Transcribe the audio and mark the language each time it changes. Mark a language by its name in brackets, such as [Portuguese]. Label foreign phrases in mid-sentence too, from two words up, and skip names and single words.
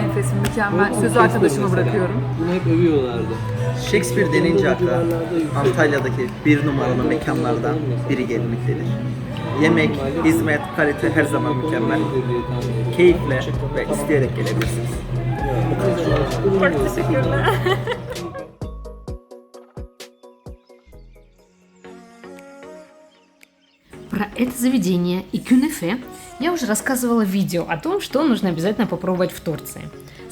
[Turkish] enfes, mükemmel. Ama Sözü arkadaşıma bırakıyorum. Bunu hep övüyorlardı. Shakespeare denince akla Antalya'daki bir numaralı mekanlardan biri gelmektedir. Yemek, hizmet, kalite her zaman mükemmel. Keyifle ve isteyerek gelebilirsiniz. [Russian] Про это заведение и кюнефе я уже рассказывала в видео о том, что нужно обязательно попробовать в Турции.